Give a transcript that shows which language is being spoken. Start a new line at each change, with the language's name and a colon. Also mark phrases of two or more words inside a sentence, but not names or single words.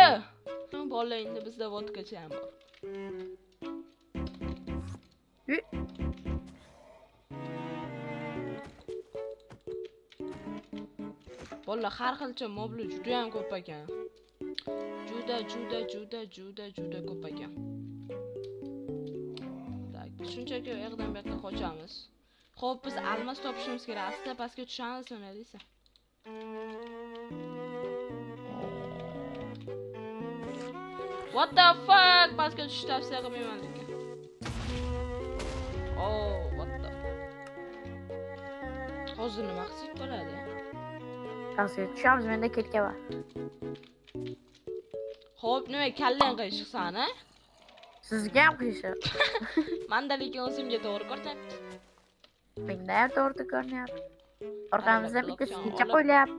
Uzbek: Bolalar, endi bizda vodkacha ham bor. Bolalar, har xilcha moblar juda ham ko'p ekan. Juda ko'p ekan. Tak, shunchaki yoqdan bu yoqqa qochamiz. Xo'p, biz almas topishimiz kerak. Asta pastga tushamiz, nima deysan?
English: What the fuck?
Uzbek: Pastga tushishni tavsiya qilmayman lekin.
English: Oh, what the.
Uzbek: Hozir nima qilsak bo'ladi? Pastga tushamiz, menda ketka bor. Xo'p, nima kallang qiyshiqsan, a? Sizga ham qiyshiq. Menda lekin o'zimga to'g'ri ko'rsatdi. Menda ham to'g'ri ko'rinyapti. Orqamizda bitta sutcha qo'ylyapti.